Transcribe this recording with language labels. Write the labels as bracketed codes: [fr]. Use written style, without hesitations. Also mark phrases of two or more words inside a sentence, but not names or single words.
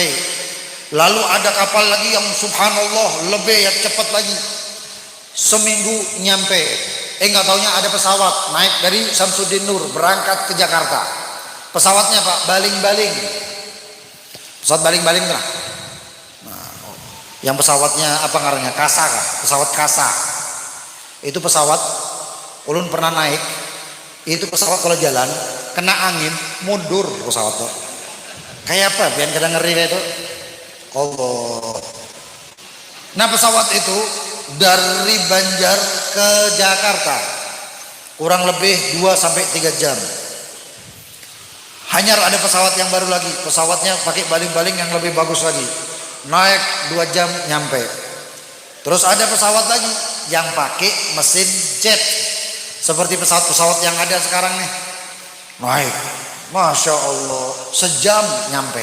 [id] Lalu ada kapal lagi yang subhanallah lebih cepat lagi, seminggu nyampe. Nggak taunya ada pesawat naik dari Syamsuddin Nur berangkat ke Jakarta. Pesawatnya Pak baling-baling. Pesawat baling-baling lah. [bjn] Nah, yang pesawatnya apa ngarannya? Kasa kah? Pesawat Kasa. Itu pesawat ulun pernah naik. [id] Itu pesawat kalau jalan kena angin mundur pesawat tuh. Kayak apa? Biar kadang ngeri kayak itu. Allah. Nah pesawat itu dari Banjar ke Jakarta kurang lebih 2 sampai 3 jam. Hanyar ada pesawat yang baru lagi, pesawatnya pakai baling-baling yang lebih bagus lagi, naik 2 jam nyampe. Terus ada pesawat lagi yang pakai mesin jet seperti pesawat-pesawat yang ada sekarang nih, naik, [ar] ما شاء الله, [id] sejam nyampe.